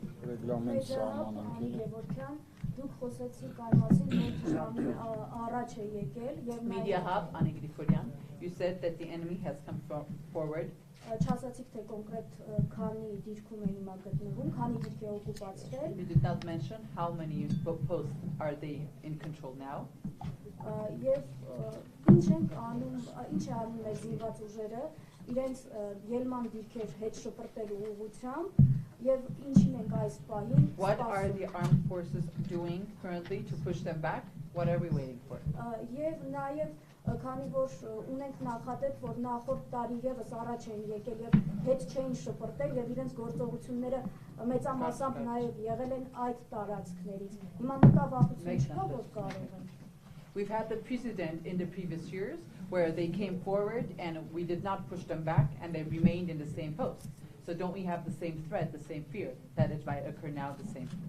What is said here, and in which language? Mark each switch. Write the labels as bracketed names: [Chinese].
[Armenian] Ռեգլամենտ սահմանանքին Դուք խոսեցիք այն մասին, որ առաջ է եկել եւ [English] MediaHub, Anne Grigoryan, you said that the enemy has come forward. [Armenian] Չասացիք թե կոնկրետ քանի դիրքում են հիմա գտնվում, քանի դիրք է օկուպացրել։ [English] You did not mention how many posts are they in control now. [Armenian] Եվ ինչ ենք անում, ինչ է անում մեր զինված ուժերը իրենց ելման դիրքեր հետ շպրտելու ուղղությամբ եւ ինչին ենք այս պահին սպասում։ [English] What are the armed forces doing currently to push them back? What are we waiting for? [Armenian] Եվ նաեւ քանի որ ունենք նախադեպ, որ նախորդ տարի եւս առաջ են եկել եւ հետ չէին շպրտել եւ իրենց գործողությունները մեծամասամբ նաեւ եղել են այդ տարածքներից։ Հիմա մտավախություն չկա, որ կարող են։ [English] We've had the precedent in the previous years where they came forward and we did not push them back and they remained in the same posts. So don't we have the same threat, the same fear that it might occur now the same?